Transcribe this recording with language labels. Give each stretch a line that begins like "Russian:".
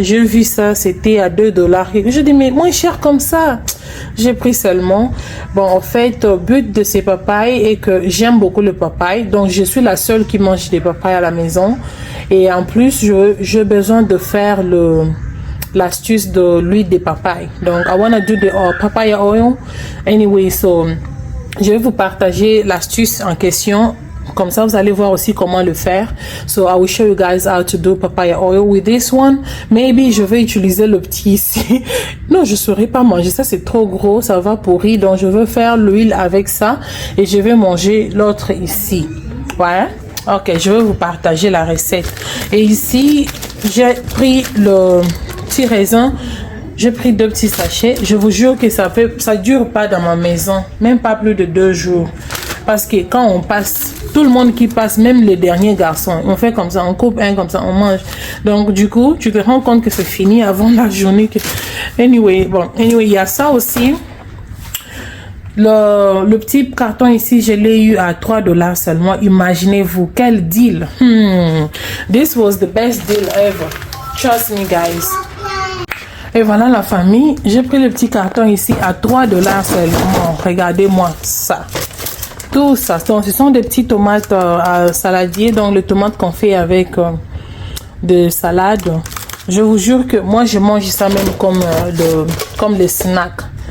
French: J'ai vu ça, c'était à $2. Et je dis, mais moins cher comme ça. J'ai pris seulement. Bon, en fait, le but de ces papayes est que j'aime beaucoup le papaye. Donc, je suis la seule qui mange des papayes à la maison. Et en plus, j'ai besoin de faire l'astuce de l'huile de papaye.
English: Donc, I want to do the papaya oil.
French: Anyway, so, je vais vous partager l'astuce en question. Comme ça, vous allez voir aussi comment le faire.
English: So, I will show you guys how to do papaya oil with this one.
French: Maybe je vais utiliser le petit ici. Non, je ne saurais pas manger ça. C'est trop gros. Ça va pourrir. Donc, je veux faire l'huile avec ça. Et je vais manger l'autre ici. Ouais. Ok, je vais vous partager la recette. Et ici, j'ai pris le petit raisin. J'ai pris 2 petits sachets. Je vous jure que ça dure pas dans ma maison. Même pas plus de 2 jours. Parce que quand on passe, tout le monde qui passe, même les derniers garçons, on fait comme ça, on coupe un comme ça, on mange. Donc du coup, tu te rends compte que c'est fini avant la journée. Anyway, il y a ça aussi. Le petit carton ici, je l'ai eu à $3 seulement. Imaginez-vous, quel deal.
English: This was the best deal ever. Trust me, guys.
French: Et voilà la famille. J'ai pris le petit carton ici à $3 seulement. Regardez-moi ça. Tout ça. Donc, ce sont des petits tomates saladiers. Donc, les tomates qu'on fait avec de salade. Je vous jure que moi, je mange ça même comme les snacks.